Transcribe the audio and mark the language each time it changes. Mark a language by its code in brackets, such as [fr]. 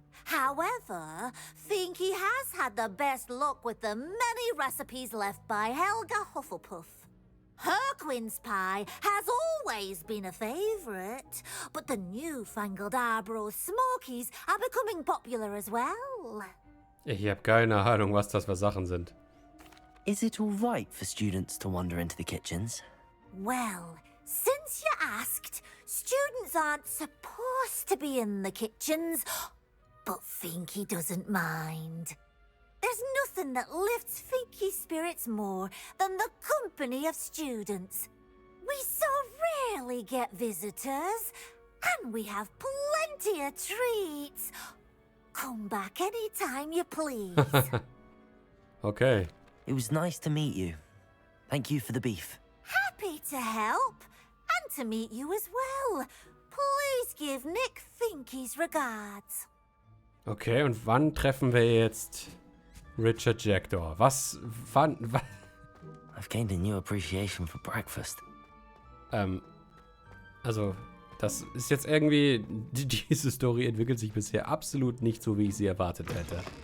[en] However, Finky has had the best luck with the many recipes left by Helga Hufflepuff. Her quince pie has always been a favourite, but the newfangled Arbroath Smokies are becoming popular as well. [de] Ich habe keine Ahnung, was das für Sachen sind. [en] Is it all right for students to wander into the kitchens? Well, since you asked, students aren't supposed to be in the kitchens, but Finky doesn't mind. There's nothing that lifts Finky's spirits more than the company of students. We so rarely get visitors, and we have plenty of treats. Come back any time you please. Okay. It was nice to meet you. Thank you for the beef. Happy to help, and to meet you as well. Please give Nick Finky's regards. [de] Okay, und wann treffen wir jetzt Richard Jackdaw? Wann? [en] I've gained a new appreciation for breakfast. [de] Also, das ist jetzt irgendwie, diese Story entwickelt sich bisher absolut nicht so, wie ich sie erwartet hätte.